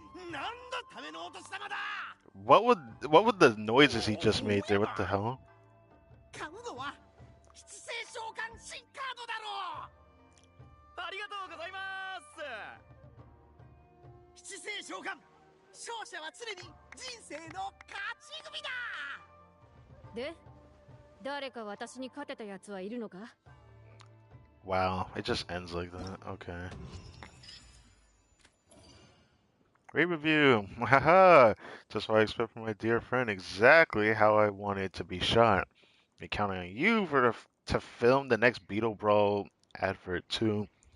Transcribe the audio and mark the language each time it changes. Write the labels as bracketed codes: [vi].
[ja] なんだためのお年玉だ [en] What would the noises he just made there? What the hell? [ja] 買うのは七星召喚新カードだろうありがとうございます七星召喚勝者は常に人生の勝ち組だで、誰か私に勝てたやつはいるのか？ [en] Wow, it just ends like that. Okay. Great review. Haha. Just what I expect from my dear friend. Exactly how I wanted to be shot. Be counting on you to film the next Beetle Brawl advert too.